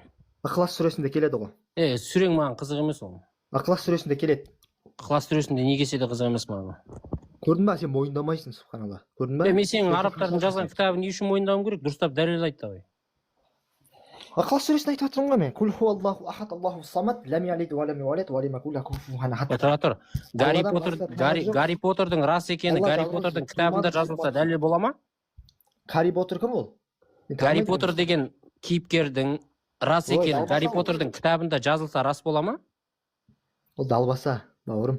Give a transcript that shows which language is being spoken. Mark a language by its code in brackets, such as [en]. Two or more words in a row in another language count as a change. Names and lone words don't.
[kk] Ықылас сүресінде келеді ғой. Сүрең маған қызық емес ол. Ықылас сүресінде келеді. Ықылас сүресінде не келсе де қызық емес маған. Көрдің ба, сен мойындамайсың, субханалла. Көрдің ба? Мен сенің арабтардың жазған кітабын не үшін мойындауым керек? Дұрыстап дәлел айт, давай. Ықылас сүресін айтып жатырмын ғой мен. [ar] قل هو الله أحد، الله الصمد، لم يلد ولم يولد ولم يكن له كفوا أحد. [kk] Тұр. Гарри Поттердің рас екені Гарри Поттердің кітабында жазылса дәлел бола ма? Гарри Поттер кім ол? Гарри Поттер деген кейіпкердің рас екені Гарри Поттердің кітабында жазылса рас бола ма? Ол далбаса, бауырым.